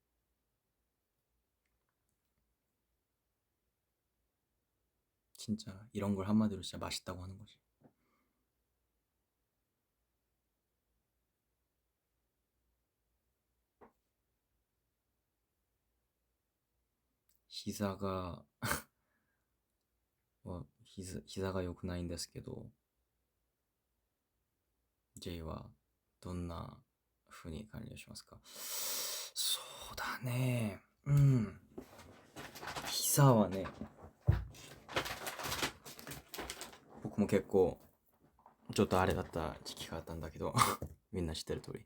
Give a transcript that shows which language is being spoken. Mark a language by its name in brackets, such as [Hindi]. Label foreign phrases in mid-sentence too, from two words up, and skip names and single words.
[Korean] 진짜 이런 걸 한마디로 진짜 맛있다고 하는 거지. [Japanese] 기사가 膝が良くないんですけど J はどんな風に管理をしますか？そうだね。膝はね、僕も結構ちょっとあれだった時期があったんだけどみんな知ってる通り。